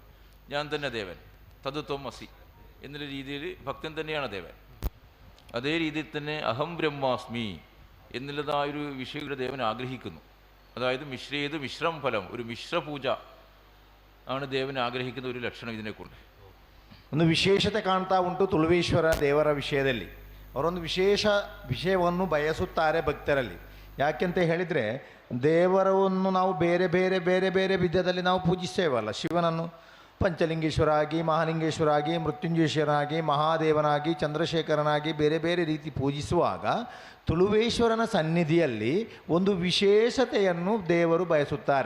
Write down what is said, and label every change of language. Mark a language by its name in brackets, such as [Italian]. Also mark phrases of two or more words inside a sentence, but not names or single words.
[Malayalam] ഞാൻ തന്നെ ദേവൻ, തത്വം മസി എന്നുള്ള രീതിയിൽ ഭക്തൻ തന്നെയാണ് ദേവൻ. അതേ രീതിയിൽ തന്നെ [Sanskrit] अहं ब्रह्मास्मि [Malayalam] എന്നുള്ളതായൊരു വിഷയം ദേവൻ ആഗ്രഹിക്കുന്നു. അതായത് മിശ്രം ഫലം, ഒരു മിശ്രപൂജ ആണ് ദേവൻ ആഗ്രഹിക്കുന്ന ഒരു ലക്ഷണം ഇതിനെക്കൊണ്ട്. [Kannada] ಒಂದು ವಿಶೇಷತೆ ಕಾಣ್ತಾ ಉಂಟು ತುಳುವೇಶ್ವರ ದೇವರ ವಿಷಯದಲ್ಲಿ. ಅವರೊಂದು ವಿಶೇಷ ವಿಷಯವನ್ನು ಬಯಸುತ್ತಾರೆ ಭಕ್ತರಲ್ಲಿ. ಯಾಕೆಂತ ಹೇಳಿದರೆ ದೇವರನ್ನು ನಾವು ಬೇರೆ ಬೇರೆ ಬೇರೆ ಬೇರೆ ವಿಧದಲ್ಲಿ ನಾವು ಪೂಜಿಸ್ತೇವಲ್ಲ. ಶಿವನನ್ನು ಪಂಚಲಿಂಗೇಶ್ವರ ಆಗಿ, ಮಹಾಲಿಂಗೇಶ್ವರ ಆಗಿ, ಮೃತ್ಯುಂಜಯೇಶ್ವರನಾಗಿ, ಮಹಾದೇವನಾಗಿ, ಚಂದ್ರಶೇಖರನಾಗಿ ಬೇರೆ ಬೇರೆ ರೀತಿ ಪೂಜಿಸುವಾಗ ತುಳುವೇಶ್ವರನ ಸನ್ನಿಧಿಯಲ್ಲಿ ಒಂದು ವಿಶೇಷತೆಯನ್ನು ದೇವರು ಬಯಸುತ್ತಾರೆ.